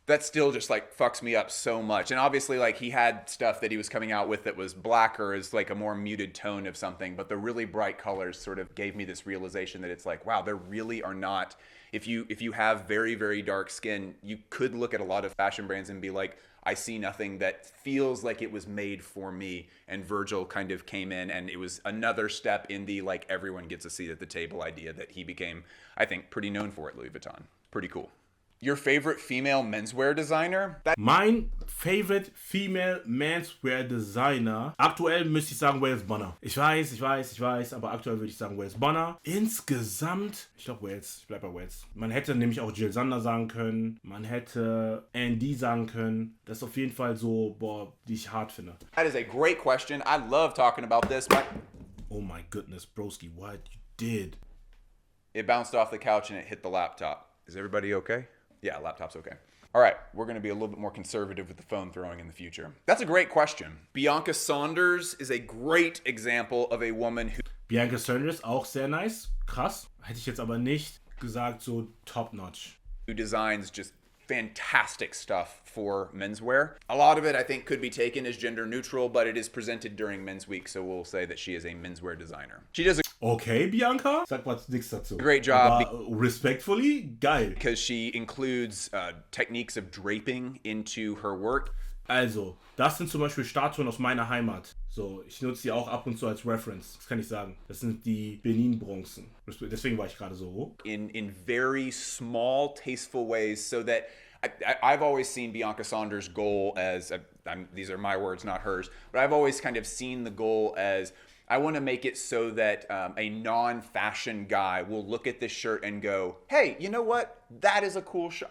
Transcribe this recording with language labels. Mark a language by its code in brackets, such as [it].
[en] That still just like fucks me up so much. And obviously like he had stuff that he was coming out with that was blacker, as like a more muted tone of something, but the really bright colors sort of gave me this realization that it's like, wow, there really are not, if you have very, very dark skin, you could look at a lot of fashion brands and be like, I see nothing that feels like it was made for me. And Virgil kind of came in, and it was another step in the like everyone gets a seat at the table idea that he became, I think, pretty known for at Louis Vuitton. Pretty cool. Your favorite female menswear designer? [de] Mein [en] favorite female menswear designer. [de] Aktuell müsste ich sagen Wales Bonner. Ich weiß, aber aktuell würde ich sagen Wales Bonner. Insgesamt, ich glaube Wales, ich bleib bei Wales. Man hätte nämlich auch Jill Sander sagen können, man hätte Andy sagen können. Das ist auf jeden Fall so, boah, die ich hart finde. [en] That is a great question. I love talking about this. Oh my goodness, broski, what you did. It bounced off the couch and it hit the laptop. Is everybody okay? Yeah, laptop's okay. All right, we're going to be a little bit more conservative with the phone throwing in the future. That's a great question. Bianca Saunders is a great example of a woman who... [de] Bianca Saunders, auch sehr nice. Krass. Hätte ich jetzt aber nicht gesagt, so top-notch. [en] Who designs just fantastic stuff for menswear. A lot of it, I think, could be taken as gender neutral, but it is presented during Men's Week, so we'll say that she is a menswear designer. She does a [de] okay, Bianca. Sag mal nichts dazu. [en] great job. [de] Aber [en] respectfully, [de] geil. [en] Because she includes techniques of draping into her work. [de] Also, das sind zum Beispiel Statuen aus meiner Heimat. So, ich nutze die auch ab und zu als Reference. Das kann ich sagen. Das sind die Benin-Bronzen. Deswegen war ich gerade so. [en] In very small, tasteful ways, so that I've always seen Bianca Saunders' goal as, these are my words, not hers, but I've always kind of seen the goal as, I want to make it so that a non-fashion guy will look at this shirt and go, hey, you know what? That is a cool shirt.